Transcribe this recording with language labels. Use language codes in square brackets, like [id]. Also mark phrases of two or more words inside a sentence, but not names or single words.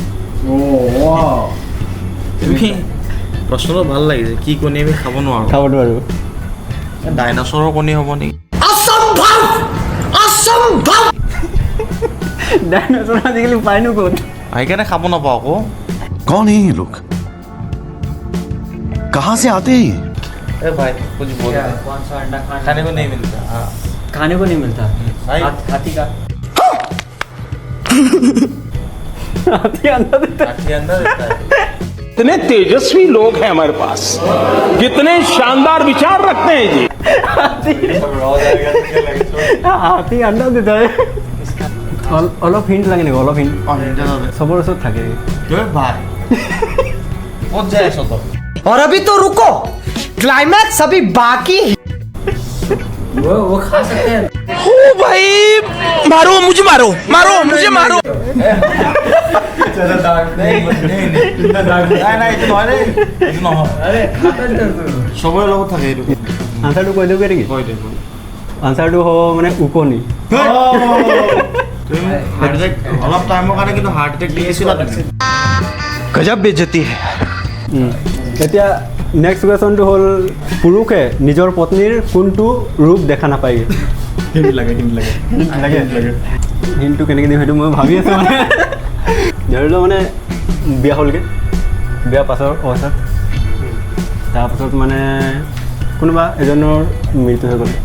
[as] প্ৰশ্নটো ভাল লাগিছে কি কণী আমি খাব নোৱাৰোঁ খাব নোৱাৰোঁ ডাইনছৰৰ কণী হ'ব নেকি ডাইনছৰ আজিকালি পায়নো ক'ত সেইকাৰণে খাব নাপাওঁ আকৌ [hi] कौन है ये लोग कहाँ से आते हैं ए भाई कुछ बोल खाने को नहीं मिलता हाँ खाने को नहीं मिलता हाथी का हाथी अंडा देता हाथी अंडा देता है कितने तेजस्वी लोग हैं हमारे पास कितने शानदार विचार रखते हैं जी हाथी अंडा देता [as] অলপ হিণ্ট লাগে নেকি অলপ হিণ্ট চবৰ ওচৰত থাকে भाई ক'ত যাই আছ তই [hi] और अभी तो रुको क्लाइमैक्स अभी बाकी वो खा सकते हैं ओ भाई मारो मुझे मारो मारो मुझे मारो [as] নাই নাই এইটো নহয় দেই এইটো নহয় চবৰে লগত থাকে এইটো আনচাৰটো কৈ দিওঁগৈ নেকি আনচাৰটো হ'ব মানে ওকণি তুমি [en] heart attack [as] অলপ টাইমৰ কাৰণে কিন্তু [en] heart attack [as] দি আছিলা তুমি [hi] गजब बेइज्जती है [as] এতিয়া নেক্সট কুৱেশ্যনটো হ'ল পুৰুষে নিজৰ পত্নীৰ কোনটো ৰূপ দেখা নাপায়গৈ হিণ্টটো কেনেকৈ দিম সেইটো মই ভাবি আছোঁ মানে ধৰি লওঁ মানে বিয়া হ'লগৈ বিয়া পাছৰ অৱস্থাত তাৰপাছত মানে কোনোবা এজনৰ মৃত্যু হৈ গ'ল